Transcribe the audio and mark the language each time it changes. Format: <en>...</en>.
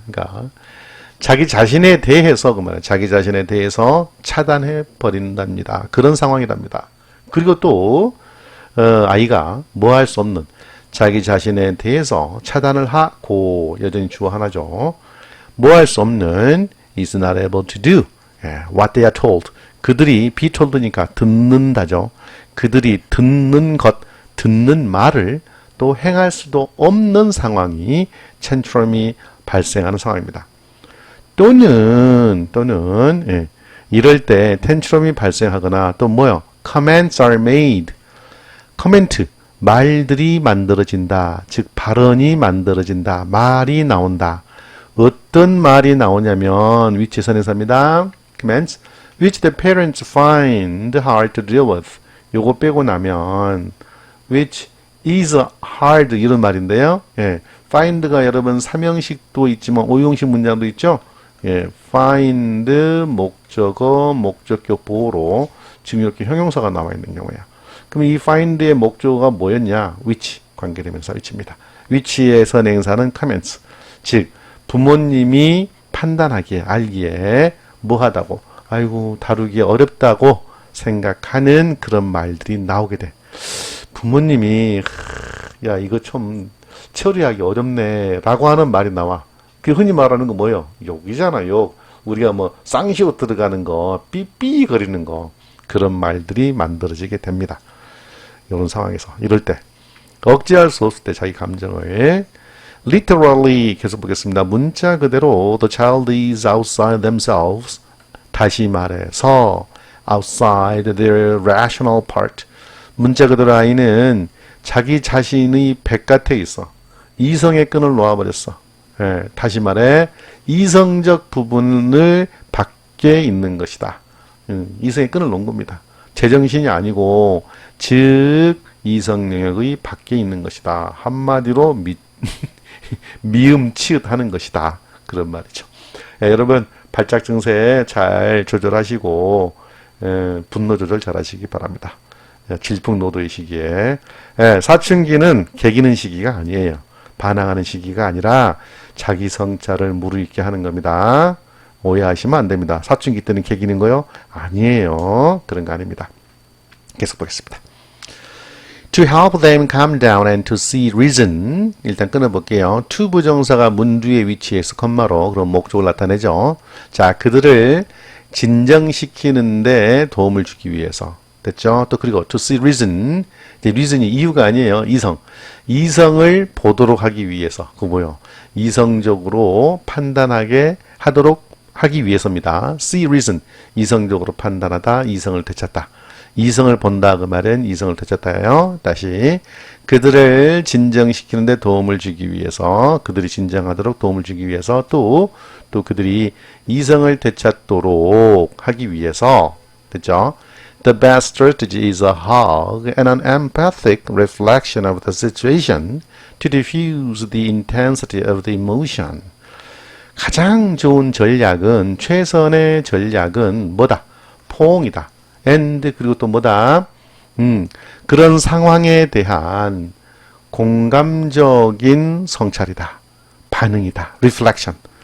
<ko>그러니까 자기 자신에 대해서 그 말이에요. 자기 자신에 대해서 차단해 버린답니다. 그런 상황이랍니다. 그리고 또 아이가 뭐 할 수 없는 자기 자신에 대해서 차단을 하고 여전히 주어 하나죠. 뭐 할 수 없는</ko> <en>is not able to do what they are told.</en> <ko>그들이 be told니까 듣는다죠. 그들이 듣는 것, 듣는 말을 또 행할 수도 없는 상황이 텐트럼이 발생하는 상황입니다. 또는 이럴 때 텐트럼이 발생하거나 또 뭐요?</ko> <en>Comments are made.</en> <ko>코멘트, 말들이 만들어진다. 즉 발언이 만들어진다. 말이 나온다. 어떤 말이 나오냐면 위치선에서입니다.</ko> <en>Comments, which the parents find hard to deal with.</en> <ko>요거 빼고 나면</ko> <en>which is hard</en> <ko>이런 말인데요. 예, find가 여러분 삼형식도 있지만 오형식 문장도 있죠. 예, find 목적어 목적격 보호로 지금 이렇게 형용사가 나와 있는 경우야. 그럼 이 find의 목적어가 뭐였냐? which 관계대명사 which입니다. which의 선행사는 comments. 즉 부모님이 판단하기에 알기에 뭐하다고 아이고 다루기 어렵다고 생각하는 그런 말들이 나오게 돼. 부모님이 야 이거 좀 처리하기 어렵네 라고 하는 말이 나와. 그 흔히 말하는 거 뭐예요? 욕이잖아, 욕. 우리가 뭐 쌍시옷 들어가는 거, 삐삐 거리는 거, 그런 말들이 만들어지게 됩니다. 이런 상황에서 이럴 때 억제할 수 없을 때 자기 감정을 literally 계속 보겠습니다. 문자 그대로</ko> <en>the child is outside themselves.</en> <ko>다시 말해서</ko> <en>outside their rational part.</en> <ko>문자 그대로 아이는 자기 자신의 백같에 있어. 이성의 끈을 놓아버렸어. 예, 다시 말해 이성적 부분을 밖에 있는 것이다. 이성의 끈을 놓은 겁니다. 제정신이 아니고 즉 이성 영역의 밖에 있는 것이다. 한마디로 미음 치읓하는 것이다. 그런 말이죠. 예, 여러분 발작 증세 잘 조절하시고 분노 조절 잘 하시기 바랍니다. 질풍노도의 시기에 사춘기는 개기는 시기가 아니에요. 반항하는 시기가 아니라 자기 성찰을 무르익게 하는 겁니다. 오해하시면 안 됩니다. 사춘기 때는 개기는 거요? 아니에요. 그런 거 아닙니다. 계속 보겠습니다.</ko> <en>To help them calm down and to see reason.</en> <ko>일단 끊어볼게요. to 부정사가 문 뒤에 위치해서 컴마로 그럼 목적을 나타내죠. 자, 그들을 진정시키는데 도움을 주기 위해서. 됐죠? 또 그리고</ko> <en>to see reason.</en> <ko>reason이 이유가 아니에요. 이성을 보도록 하기 위해서. 그거 뭐요? 이성적으로 판단하게 하도록 하기 위해서입니다.</ko> <en>see reason.</en> <ko>이성적으로 판단하다, 이성을 되찾다. 이성을 본다 그 말은 이성을 되찾다예요. 다시 그들을 진정시키는데 도움을 주기 위해서 그들이 진정하도록 도움을 주기 위해서 또 그들이 이성을 되찾도록 하기 위해서 됐죠?</ko> <en>The best strategy is a hug and an empathic reflection of the situation to diffuse the intensity of the emotion.</en> <ko>가장 좋은 전략은 최선의 전략은 뭐다? 포옹이다. and 그리고 또 뭐다? 그런 상황에 대한 공감적인 성찰이다. 반응이다. reflection.</ko>